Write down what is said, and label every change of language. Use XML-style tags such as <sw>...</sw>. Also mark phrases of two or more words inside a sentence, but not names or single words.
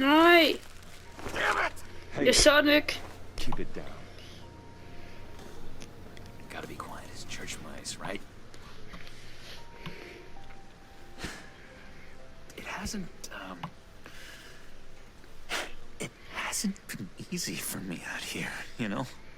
<da>Nej.</da> <en>Damn it!</en> <da>Jeg så den ikke.</da> <en>Keep it down. Gotta be quiet as church mice, right? It hasn't been easy for me out here, you know?</en>